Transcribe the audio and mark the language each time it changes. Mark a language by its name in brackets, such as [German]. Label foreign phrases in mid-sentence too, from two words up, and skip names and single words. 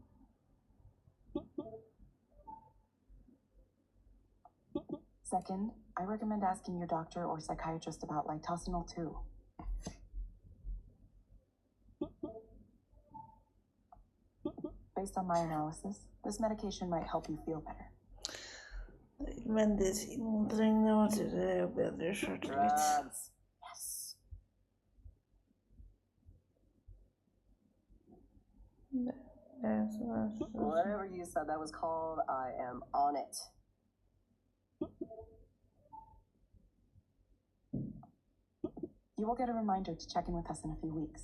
[English] Second, I recommend asking your doctor or psychiatrist about litosenol 2. Based on my analysis, this medication might help you feel better. [Norwegian] Medisinen trenger å bedre selvtillit. [English] Drugs. Yes. Whatever you said that was called, I am on it. You will get a reminder to check in with us in a few weeks.